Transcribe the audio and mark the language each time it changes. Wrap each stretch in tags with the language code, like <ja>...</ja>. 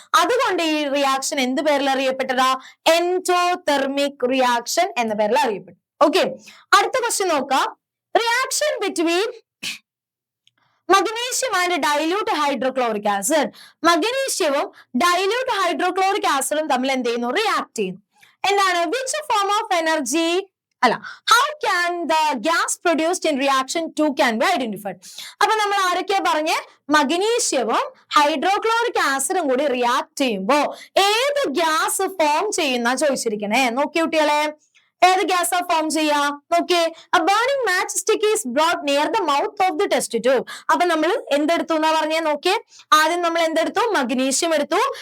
<ml>അതുകൊണ്ട് ഈ റിയാക്ഷൻ എന്ത് പേരിൽ അറിയപ്പെട്ടതാ? എൻഡോതെർമിക് റിയാക്ഷൻ എന്ന പേരിൽ അറിയപ്പെട്ടു. ഓക്കെ, അടുത്ത ക്വസ്റ്റ്യൻ നോക്കാം.</ml> <en>Reaction between magnesium and dilute hydrochloric acid.</en> <ml>മഗ്നീഷ്യവും dilute hydrochloric ആസിഡും തമ്മിൽ എന്ത് ചെയ്യുന്നു? റിയാക്ട് ചെയ്യുന്നു. എന്താണ്?</ml> <en>Which form of energy how can the gas produced in reaction 2 can be identified?</en> <ml>അപ്പൊ നമ്മൾ ആരൊക്കെയാ പറഞ്ഞേ? മഗ്നീഷ്യവും ഹൈഡ്രോക്ലോറിക് ആസിഡും കൂടി റിയാക്ട് ചെയ്യുമ്പോ ഏത് ഗ്യാസ് ഫോം ചെയ്യുന്ന ചോദിച്ചിരിക്കണേ. നോക്കി കുട്ടികളെ, ഏത് ഗ്യാസാ ഫോം ചെയ്യാ? നോക്കിയേ,</ml> <en>a burning matchstick is brought near the mouth of the test tube.</en> <ml>അപ്പൊ നമ്മൾ എന്തെടുത്തു എന്നാ പറഞ്ഞേ? നോക്കിയേ, ആദ്യം നമ്മൾ എന്തെടുത്തു? മഗ്നീഷ്യം എടുത്തു.</ml>